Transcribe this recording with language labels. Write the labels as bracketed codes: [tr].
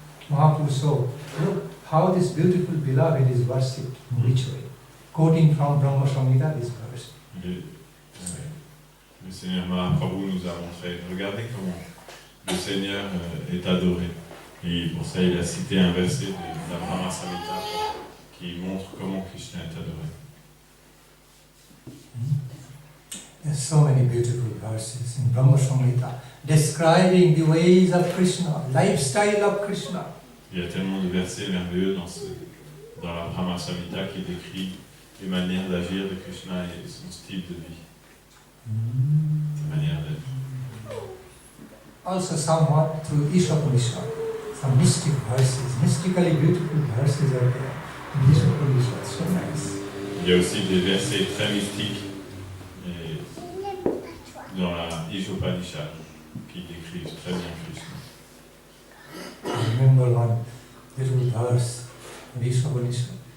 [en] Mahaprabhu saw, look how this beautiful beloved is worshipped in which way. Quoting from Brahma Samhita this verse. [fr] Le Seigneur Mahaprabhu nous a montré, regardez comment le Seigneur est adoré. Et pour ça, il a cité un verset de la Brahma Samhita qui montre comment Krishna est adoré. [en] There are so many beautiful verses in Brahma Samhita describing the ways of Krishna, lifestyle of Krishna. [fr] Il y a tellement de versets merveilleux dans la Brahma Samhita qui décrit les manières d'agir de Krishna et son style de vie. Sa manière d'être. [en] Also somewhat through Ishopanishad, some mystic verses, mystically beautiful verses are there in Ishopanishad, so nice. [fr] Il y a aussi des versets très mystiques dans la Ishopanishad qui décrivent très bien Krishna. [en] I remember one little verse in Ishopanishad.